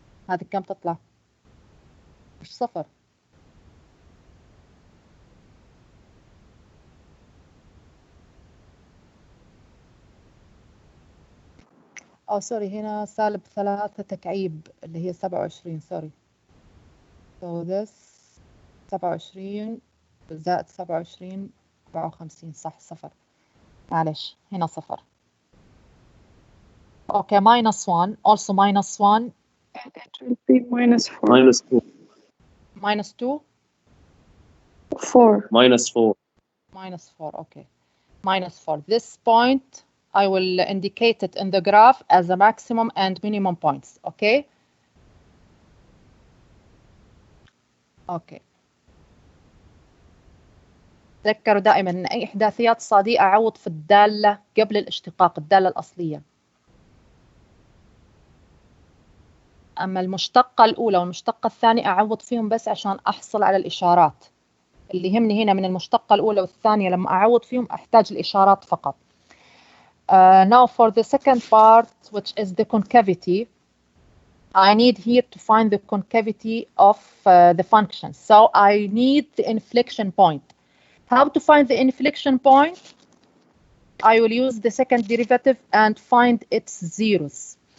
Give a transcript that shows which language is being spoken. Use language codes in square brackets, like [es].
[ar] هذه كم تطلع؟ مش 0. سوري، هنا سالب 3 تكعيب اللي هي 27. سوري. [en] So this 27 زائد 27 54. [ar] صح، 0. معلش هنا 0. [en] Okay, minus 1. Also minus 1. It will be minus 4. minus 2. Minus 2. 4. minus 4. Minus 4. Okay. Minus 4. This point I will indicate it in the graph as a maximum and minimum points. Okay. Okay. [ar] تذكروا دائما أن أي إحداثيات صادية أعوض في الدالة قبل الاشتقاق، الدالة الأصلية. أما المشتقة الأولى والمشتقة الثانية أعوض فيهم بس عشان أحصل على الإشارات. اللي يهمني هنا من المشتقة الأولى والثانية لما أعوض فيهم أحتاج الإشارات فقط. [en] Now for the second part, which is the concavity, I need here to find the concavity of the function. So I need the inflection point. How to find the inflection point? I will use the second derivative and find its zeros.